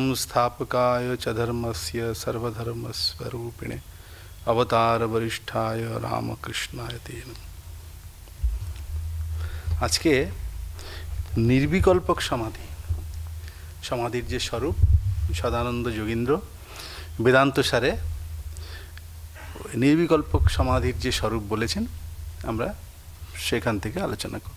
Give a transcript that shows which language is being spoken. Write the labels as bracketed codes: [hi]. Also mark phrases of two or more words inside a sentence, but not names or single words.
[sa] संस्थापकाय च धर्मस्य सर्वधर्मस्वरूपिणे अवतार वरिष्ठाय रामकृष्णाय ते नमः। [bn] আজকে নির্বিকল্পক সমাধি, সমাধির যে স্বরূপ সদানন্দ যোগীন্দ্র বেদান্ত সারে নির্বিকল্পক সমাধির যে স্বরূপ বলেছেন, আমরা সেখান থেকে আলোচনা করব।